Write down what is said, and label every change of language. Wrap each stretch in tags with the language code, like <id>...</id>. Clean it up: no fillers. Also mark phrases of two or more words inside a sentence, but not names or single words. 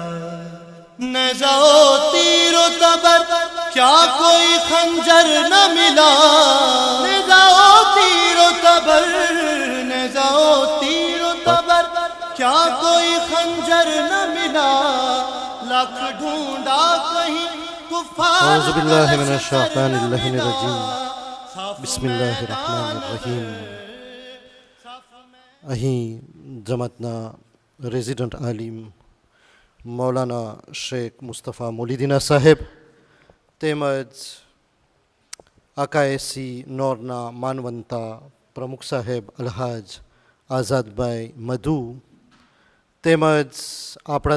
<ur>نیزہ و تیر و تبر کیا کوئی خنجر نہ ملا، نیزہ و تیر و تبر کیا کوئی خنجر نہ ملا، لاکھ ڈھونڈا کہیں کفار۔</ur> <ar>اعوذ باللہ من الشیطان اللعین الرجیم، بسم اللہ الرحمن الرحیم۔</ar> <gu>અહીં જમાતના રેઝિડન્ટ આલિમ મૌલાના શેખ મુસ્તફા મોલીદીના સાહેબ તેમજ આકાએસી નોરના માનવંતા પ્રમુખ સાહેબ અલહાજ આઝાદભાઈ મધુ તેમજ આપણા</gu>